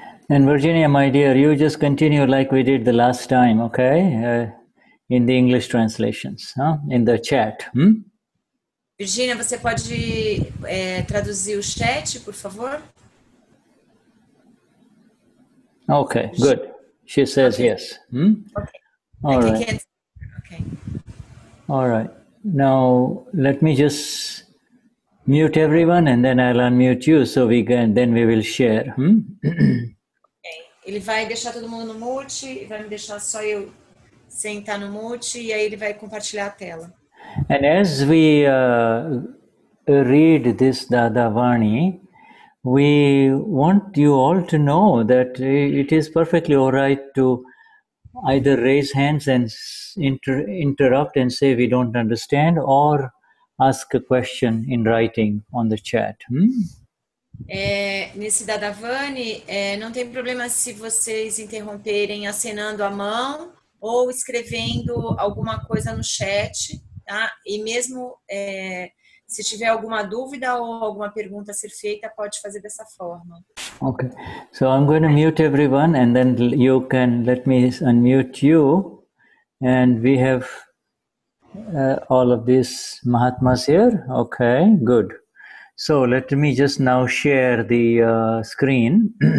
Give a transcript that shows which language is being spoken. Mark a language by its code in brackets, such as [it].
[en] And Virginia, my dear, you just continue like we did the last time, okay? In the English translations, in the chat. [pt] Virginia, você pode traduzir o chat, por favor? [en] Okay, good. She says yes. Okay. All right. Okay. All right. Now let me just mute everyone, and then I'll unmute you, so then we will share. Okay. [pt] Ele vai deixar todo mundo no mute, vai me deixar só eu sentar no mute, e aí ele vai compartilhar a tela. [en] And as we read this Dadavani, we want you all to know that it is perfectly all right to either raise hands and interrupt and say we don't understand, or ask a question in writing on the chat. [pt] Nesse Dadavani, não tem problema se vocês interromperem acenando a mão ou escrevendo alguma coisa no chat, tá? E mesmo se tiver alguma dúvida ou alguma pergunta a ser feita, pode fazer dessa forma. [en] Okay, so I'm going to mute everyone, and then you can let me unmute you, and we have all of these Mahatmas here. Okay, good. So let me just now share the screen.